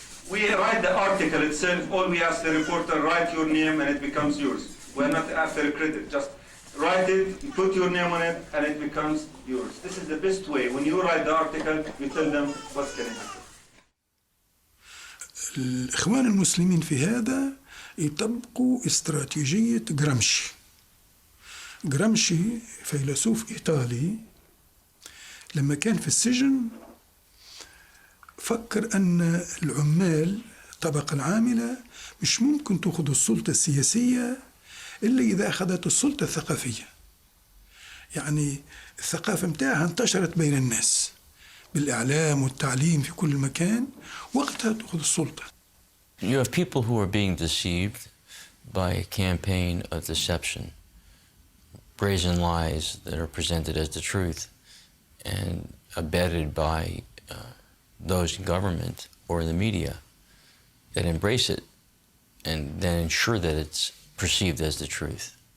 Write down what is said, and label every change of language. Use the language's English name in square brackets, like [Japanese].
[English] We write the article itself. All we ask the reporter, write your name and it becomes yours. We're not after credit. Just write it, put your name on it, and it becomes yours. This is the best way. When you write the article, you tell them what's going to happen. [Arabic] الإخوان المسلمين في هذا يطبقوا استراتيجية جرامشي. جرامشي فيلسوف إيطالي لما كان في السجن فكر أن العمال الطبقة العاملة مش ممكن تأخذ السلطة السياسية إلا إذا أخذت السلطة الثقافية. يعني الثقافة متاعها انتشرت بين الناس بالإعلام والتعليم في كل مكان، وقتها تأخذ السلطة. [English] You have people who are being deceived by a campaign of deception, brazen lies that are presented as the truth and abetted by those in government or the media that embrace it and then ensure that it's perceived as the truth.